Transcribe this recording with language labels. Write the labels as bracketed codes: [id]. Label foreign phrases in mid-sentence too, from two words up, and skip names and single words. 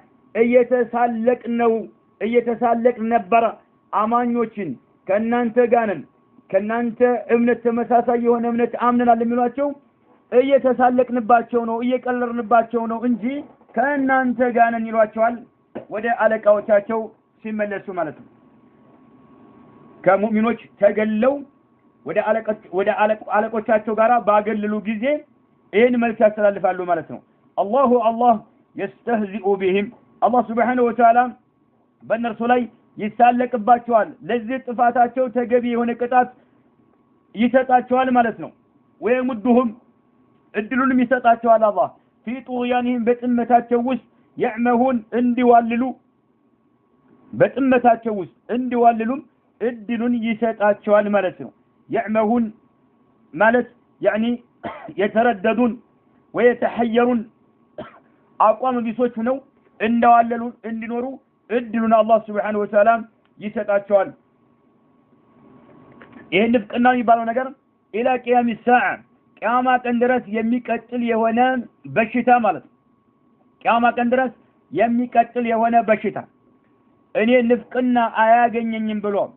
[am] እየተሳለቅን ነበር አማኞችን ከናንተ ጋር ነን ከናንተ እምነት ተመሳሳይ የሆነ እምነት አምነናል የሚሏቸው እየተሳለቅንባቸው ነው እየቀለርንባቸው ነው እንጂ ከናንተ ጋር ነን ይሏቸዋል ወደ አለቃዎቻቸው ሲመለሱ ማለት ነው ከሙእሚኖች ተገለው ወደ አለቆቻቸው ጋር ባገለሉ ጊዜ ይሄን መልስ ያስተላልፋሉ ማለት ነው [ar] الله يستهزئ بهم الله سبحانه وتعالى [am] በእነርሱ ላይ ይሳለቅባቸዋል ለዚህ ጥፋታቸው ተገቢ የሆነ ቅጣት ይሰጣቸዋል ማለት ነው ወይሙድሁም እድሉንም ይሰጣቸዋል አላህ [ar] في طغيانهم [am] በጥመታቸው ውስጥ يعمهون እንዲዋልሉ በጥመታቸው ውስጥ እንዲዋልሉም እድሉን ይሰጣቸዋል ማለት ነው يعمهون ማለት [ar] يعني يترددون ويتحيرون [am] አቋም ቢሶች ነው እንደዋለሉ እንዲኖሩ እድሉን አላህ [ar] سبحانه وتعالى [am] ይሰጣቸዋል ይሄን ንፍቅና የሚባለው ነገር [ar] إلى قيام الساعة [am] ቂያማ ቀን ድረስ የሚቀጥል የሆነ በሽታ ማለት ነው ቂያማ ቀን ድረስ የሚቀጥል የሆነ በሽታ እኔ ንፍቅና አያገኘኝም ብሎ